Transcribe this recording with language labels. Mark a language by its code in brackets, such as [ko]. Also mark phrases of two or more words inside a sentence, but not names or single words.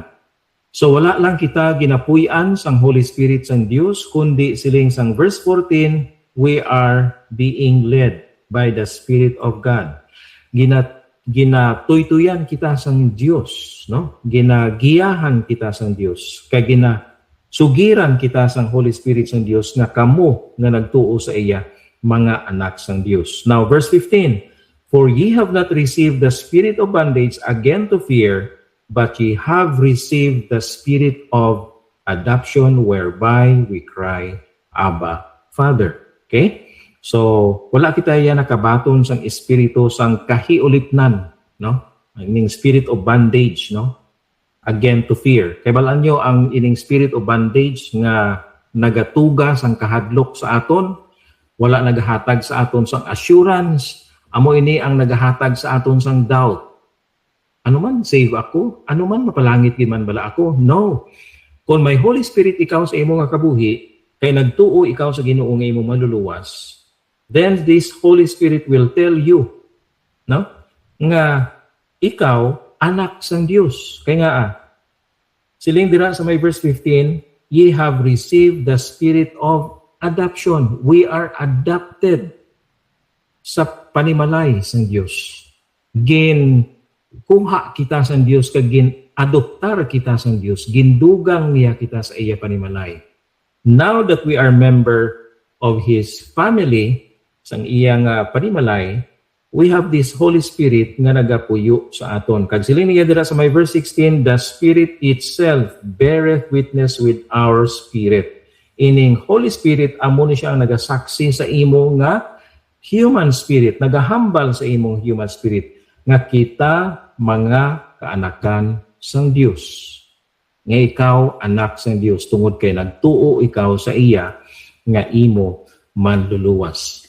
[hil] So wala lang kita ginapuy-an sang [en] Holy Spirit [hil] sang Dios, kundi siling sang verse 14, [en] we are being led by the Spirit of God. [hil] Ginatuytuyan kita sang Dios, no? Ginagiyahan kita sang Dios. Kay ginasugiran kita sang [en] Holy Spirit [hil] sang Dios nga kamo nga nagtuo sa iya mga anak sang Dios. [en] Now verse 15, for ye have not received the spirit of bondage again to fear, but ye have received the Spirit of adoption whereby we cry, Abba, Father. Okay? So, [hil] wala kita yan nakabaton sang espiritu sang kahiulipnan, no? [en] Ining spirit of bondage, no? Again to fear. [hil] Kaya balaan nyo ang ining [en] spirit of bondage [hil] nga nagatuga sang kahadlok sa aton, wala nagahatag sa aton sang assurance, amo ini ang nagahatag sa aton sang doubt. Ano man, save ako? Ano man, mapalangit gid man bala ako? No. Kung may [en] Holy Spirit [hil] ikaw sa imo nga kabuhi, kay nagtuo ikaw sa Ginoo nga imo maluluwas, [en] then this Holy Spirit will tell you, no? [hil] Nga ikaw anak sang Dios. Kaya nga siling dira sa may verse 15, [en] ye have received the spirit of adoption. We are adopted [hil] sa panimalay sang Dios. Kuha kita sang Dios kag gin-adoptar kita sang Dios. Gindugang niya kita sa iya panimalay. [en] Now that we are member of His family, [hil] sang iyang panimalay, [en] we have this Holy Spirit [hil] nga nagapuyo sa aton. Kag siling niya dira sa may verse 16, [en] the Spirit itself beareth witness with our spirit. [hil] Ining [en] Holy Spirit, [hil] amo ni siya ang nagasaksi sa imo nga [en] human spirit, [hil] nagahambal sa imong [en] human spirit, [hil] nga kita mga kaanakan sang Dios. Nga ikaw anak sang Dios, tungod kay nagtuo ikaw sa iya nga imo manluluwas.